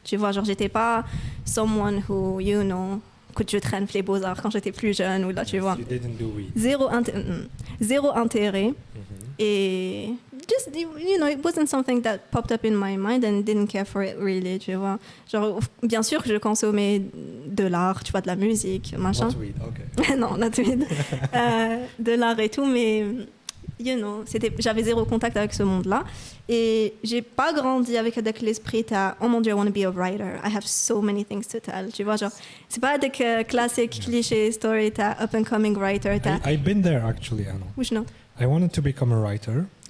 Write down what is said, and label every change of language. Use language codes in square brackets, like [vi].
[fr] Tu vois, genre, j'étais pas [en] someone who, you know, [fr] que je traîne les beaux-arts quand j'étais plus jeune ou là, tu vois. [en] You didn't do it. [fr] Zéro intérêt. [en] Et just, you know, it wasn't something that popped up in my mind and didn't care for it really, [fr] tu vois. Genre, bien sûr que je consommais de l'art, tu vois, de la musique, machin. [en] Not weed, ok. Non, not weed. [fr] De l'art et tout, mais, [en] you know, [fr] j'avais zéro contact avec ce monde-là. Et j'ai pas grandi avec l'esprit, oh mon Dieu, [en] I want to be a writer. I have so many things to tell. [fr] Tu vois, genre, c'est pas des classiques clichés story, t'as [en] up and coming writer. I've been there actually, Anna. Which no? I wanted to become a writer.